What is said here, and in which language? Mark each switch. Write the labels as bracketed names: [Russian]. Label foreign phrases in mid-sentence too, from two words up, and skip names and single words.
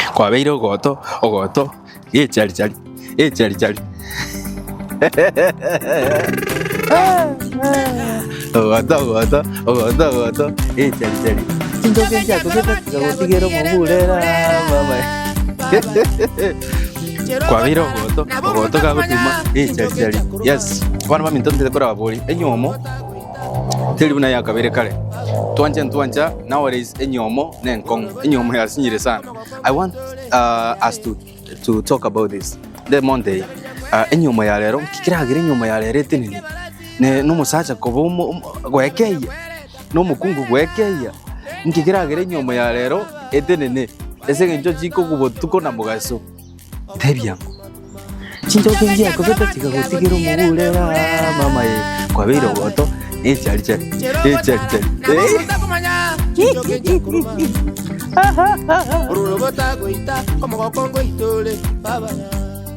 [Gusii] kwabeire ogoto chari chari ogoto chari chari chindoke chako kitatigero mugurera mama kwabeire ogoto gagotuma chari chari yes bana bamintonte kora babori enyomo teri buna yakabere kare twanja nowadays enyomo nenkong enyomo yasinyire sana. [English] I want us to talk about this the Monday [Gusii] enyomo ya lero kikiragira enyomo ya lero tinini ne no musacha kobo gwekeya no mukungu gwekeya nkikiragira enyomo ya lero etenene ese genjo chiko kubotuko na mugaso tebya chinjo kenjia ko beta chika gutigiro mugurera mama kwabeire ogoto chari chari chari